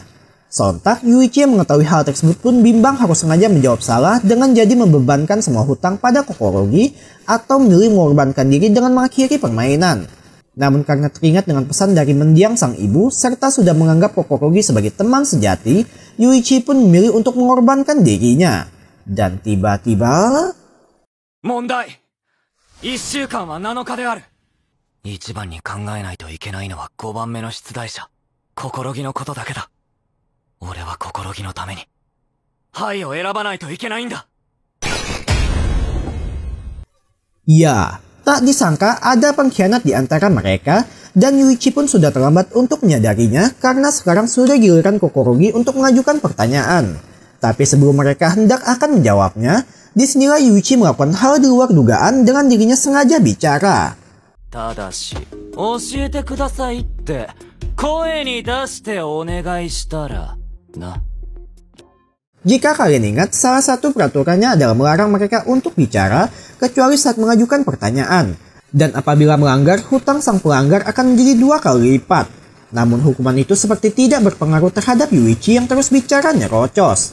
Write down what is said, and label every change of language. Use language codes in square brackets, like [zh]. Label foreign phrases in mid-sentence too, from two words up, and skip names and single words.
[id] Sontak, Yuichi yang mengetahui hal tersebut pun bimbang harus sengaja menjawab salah dengan jadi membebankan semua hutang pada Kokorogi atau memilih mengorbankan diri dengan mengakhiri permainan. Namun karena teringat dengan pesan dari mendiang sang ibu serta sudah menganggap Kokorogi sebagai teman sejati, Yuichi pun memilih untuk mengorbankan dirinya. Dan tiba-tiba... [ja] 問題 !1 週間は7日である。一番に考えないといけないのは5番目の出題者、心木のことだけだ。俺は心木のために、はいを選ばないといけないんだ。 [id] Ya, tak disangka ada pengkhianat di antara mereka, dan Yuichi pun sudah terlambat untuk menyadarinya karena sekarang sudah giliran Kokorogi untuk mengajukan pertanyaan. Tapi sebelum mereka hendak akan menjawabnya, disinilah Yuichi melakukan hal di luar dugaan dengan dirinya sengaja bicara. [ja] ただし、教えてくださいって、声に出してお願いしたら、な。 [id] Jika kalian ingat, salah satu peraturannya adalah melarang mereka untuk bicara, kecuali saat mengajukan pertanyaan. Dan apabila melanggar, hutang sang pelanggar akan menjadi 2 kali lipat. Namun hukuman itu seperti tidak berpengaruh terhadap Yuichi yang terus bicara nyerocos.